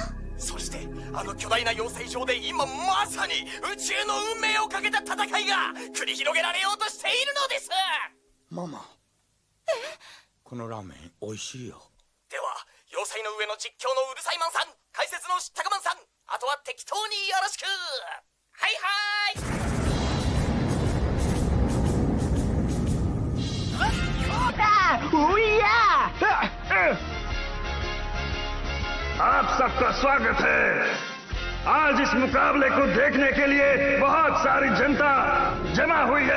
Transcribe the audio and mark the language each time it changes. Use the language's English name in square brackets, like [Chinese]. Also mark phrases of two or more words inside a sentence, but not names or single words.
[Japanese] そしてあの巨大な養成所で今まさに宇宙の運命をかけた戦いが繰り広げられようとしているのです。ママ、このラーメン美味しいよ。では要塞の上の実況のうるさいマンさん、解説の知ったかマンさん、あとは適当によろしく。はいはい。 [Hindi] आप सबका स्वागत है। आज इस मुकाबले को देखने के लिए बहुत सारी जनता जमा हुई है।